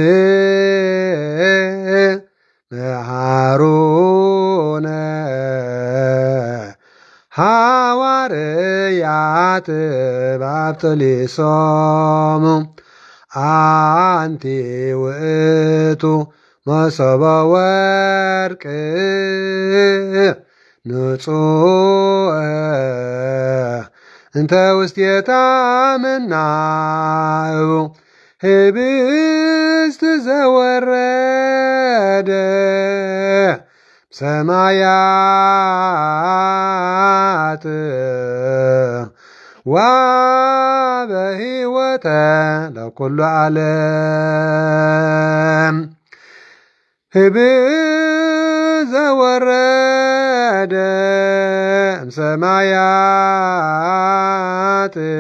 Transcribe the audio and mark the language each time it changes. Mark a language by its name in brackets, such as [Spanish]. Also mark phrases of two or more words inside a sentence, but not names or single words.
[Geez] መሃሩነ ሐዋርያት ባብጥሊሶሙ አንቲ ውእቱ መሶበ ወርቅ ንጹሕ እንተ ውስቴታ መናእቡ ህብስት ዘወረደ ሰማያት ወበሕይወተ ለኩሉ ዓለም ህብስት ዘወረደ እምሰማያት